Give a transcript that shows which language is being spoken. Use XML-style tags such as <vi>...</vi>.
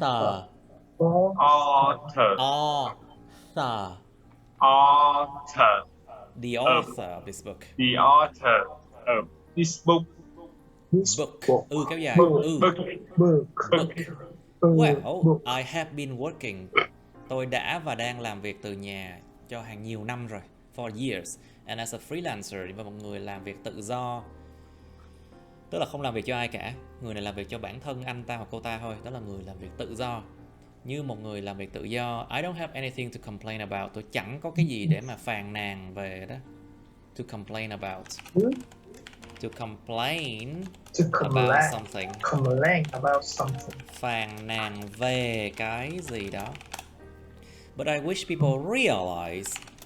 <en>Author. The author of this book. The author of this book. Book.</en> <vi>Kéo dài.</vi> <en>Book. Well, I have been working.</en> <vi>Tôi đã và đang làm việc từ nhà cho hàng nhiều năm rồi.</vi> <en>For years. And as a freelancer,</en> <vi>và một người làm việc tự do. Tức là không làm việc cho ai cả. Người này làm việc cho bản thân anh ta hoặc cô ta thôi. Đó là người làm việc tự do. Như một người làm việc tự do,</vi> <en>I don't have anything to complain about.</en> <vi>Tôi chẳng có cái gì để mà phàn nàn về đó.</vi> <en>To complain about. To complain about something. Complain about something.</en> <vi>Phàn nàn về cái gì đó.</vi> <en>But I wish people realize.</en>